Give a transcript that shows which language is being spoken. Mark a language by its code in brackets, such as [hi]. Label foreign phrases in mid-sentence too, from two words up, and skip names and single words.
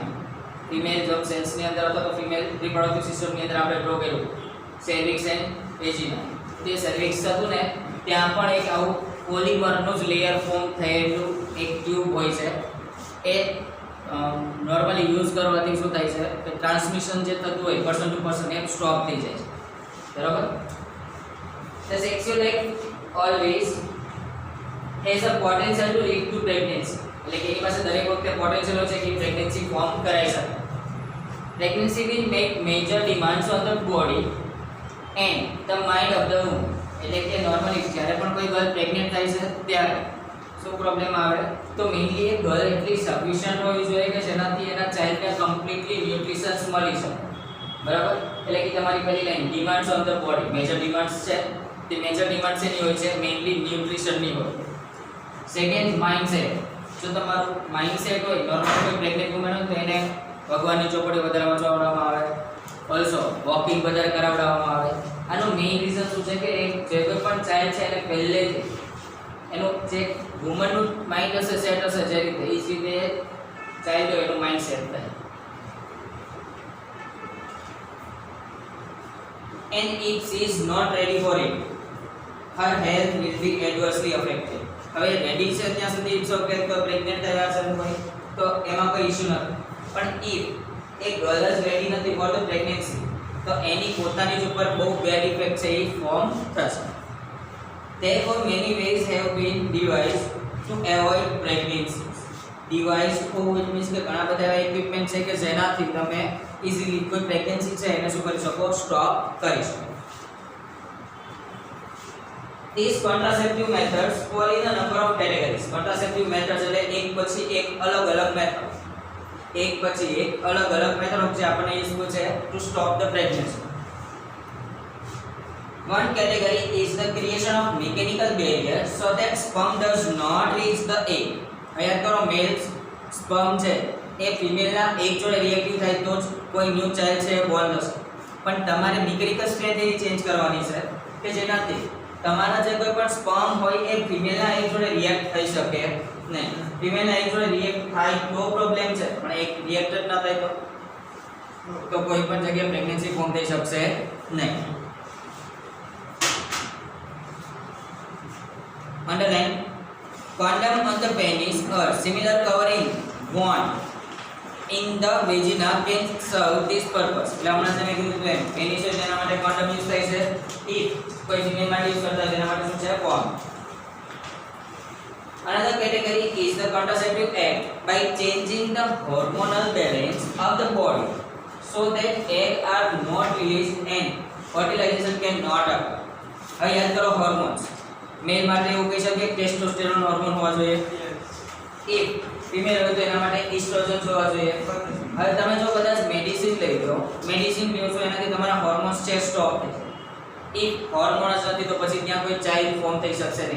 [en] female jab cells [gu] ની અંદર અથવા તો [en] female reproductive system [gu] ની અંદર આપણે ડ્રો કર્યું [en] cervix and vagina. [gu] તે સર્વિક્સ હતું ને ત્યાં પણ એક આવું પોલિમરનું જ [en] layer form [gu] થયેલું એક ટ્યુબ હોય છે. એ [en] normally use [gu] કરવાથી શું થાય છે કે ટ્રાન્સમિશન જે થતું હોય [en] person to person [gu] એ સ્ટોપ થઈ જાય છે. બરાબર. [en] The sexual act always has a potential to lead to pregnancy. [gu] એટલે કે એની પાસે દરેક વખતે પોટેન્શિયલ હોય છે કે [en] pregnancy form [gu] કરાઈ શકે. [en] Pregnancy will make major demands on the body and the mind of the woman. [gu] એટલે કે નોર્મલી જ્યારે પણ કોઈ [en] girl pregnant [gu] થાય છે ત્યારે શું પ્રોબ્લેમ આવે? તો મેઇનલી એ ગર્લ એટલી સફિશિયન્ટ હોવી જોઈએ કે જેનાથી એના ચાઇલ્ડને [en] completely nutritions [gu] મળી શકે. બરાબર. એટલે કે તમારી પહેલી [en] line demands on the body. major demands [gu] છે તે [en] major demands [gu] એની હોય છે મેઇનલી ન્યુટ્રિશનની હોય. [en] second mindset. [gu] જો તમારું માઇન્ડસેટ હોય નોર્મલ કોઈ [en] pregnant woman [gu] હોય તો એને ભગવાનની ચોપડી વધારે વાંચવવામાં આવે, [en] also walking [gu] વધારે કરાવડાવવામાં આવે. આનું [en] main reason [gu] શું છે કે જે કોઈ પણ ચાઇલ્ડ છે એને પહેલેથી એનું જે વુમનનું માઇન્ડ હશે સેટ હશે જે રીતે એ જ રીતે ચાઇલ્ડ હોય એનું [en] mind set [gu] થાય. [en] And if she is not ready for it, her health will be adversely affected. [gu] હવે રેડી છે ત્યાં સુધી [en] it's okay, [gu] તો પ્રેગ્નન્ટ થયા છે કોઈ તો એમાં કોઈ ઇશ્યુ નથી. પણ [en] if a girl [gu] જ રેડી નથી [en] for the pregnancy [gu] તો એની પોતાની જ ઉપર બહુ [en] bad effect [gu] છે એ ફોર્મ થશે. [en] Therefore many ways have been devised to avoid pregnancies. [gu] ડિવાઇસ હોવું [en] it means [gu] કે ઘણા બધા એવા ઇક્વિપમેન્ટ છે કે જેનાથી તમે ઈઝીલી કોઈ પ્રેગ્નન્સી છે એને શું કરી શકો સ્ટોપ કરી શકો. [en] These contraceptive methods fall in a number of categories. Contraceptive methods [gu] એટલે એક પછી એક અલગ-અલગ મેથડ, એક પછી એક અલગ-અલગ મેથડ જે આપણને યુઝફુલ છે [en] to stop the pregnancy. One category is the creation of mechanical barrier so that sperm does not reach the egg. [gu] યાદ કરો, [en] male sperm [gu] છે એ ફિમેલના એક જોડે રિએક્ટિવ થાય તો જ કોઈ [en] new child [gu] છે બોર્ન થશે. પણ તમારે [en] mechanical strength [gu] એવી ચેન્જ કરવાની છે કે જેનાથી તમારા જે કોઈ પણ સ્પર્મ હોય એ ફિમેલના એક જોડે રિએક્ટ થઈ શકે નહીં. ફિમેલના એક જોડે રિએક્ટ થાય તો પ્રોબ્લેમ છે, પણ એક રિએક્ટ જ ના થાય તો કોઈ પણ જગ્યાએ પ્રેગ્નન્સી ફોર્મ થઈ શકશે નહીં. [en] Underline, condom on the penis or similar covering worn in the vagina can serve this purpose. [gu] એટલે હમણાં તમે કીધું એમ પેનિસ છે તેના માટે condom યુઝ થાય છે. if કોઈ ફિમેલ માટે યુઝ કરતા હોય તેના માટે શું છે condom. [en] Another category is the contraceptive act by changing the hormonal balance of the body so that eggs are not released and fertilization cannot occur. [gu] હવે યાદ કરો હોર્મોન્સ. મેલ માટે એવું કહી શકીએ [en] testosterone hormone [gu] હોવા જોઈએ. if ફિમેલ હોય તો એના માટે ઇસ્ટ્રોજન હોવા જોઈએ. હવે તમે જો કદાચ મેડિસિન લઈ લો, મેડિસિન લ્યો છો એનાથી તમારા હોર્મોન્સ છે સ્ટોપ થઈ જાય. if હોર્મોન્સ નથી તો પછી ત્યાં કોઈ ચાઇલ્ડ ફોર્મ થઈ શકશે નહીં.